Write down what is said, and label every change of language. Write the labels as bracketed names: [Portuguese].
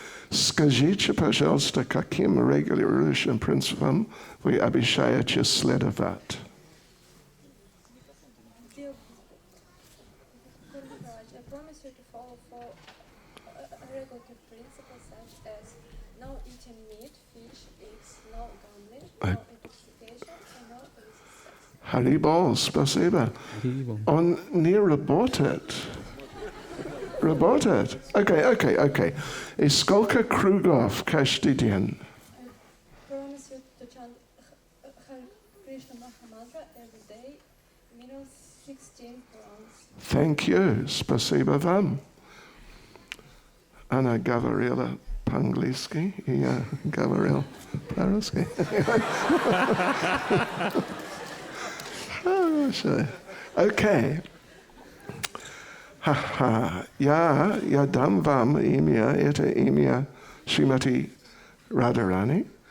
[Russian] Скажите, пожалуйста, каким регулирующим принципам вы обещаете следовать? [English] I promise you to follow four regulative principles such as no eating meat, fish, eggs, no gambling, no intoxication, and no illicit sex. [Russian] Haribol, спасибо. Он не работает. Работает? [English] Okay. [Russian] И сколько кругов каждый день? [English] I promise you to chant Hare Krishna Mahamantra every day, minimum 16 rounds. Thank you. [Russian] Спасибо вам. Она говорила по-английски, и я говорил по-русски. Хорошо. Okay. Я дам вам имя, это имя Шримати Радharani.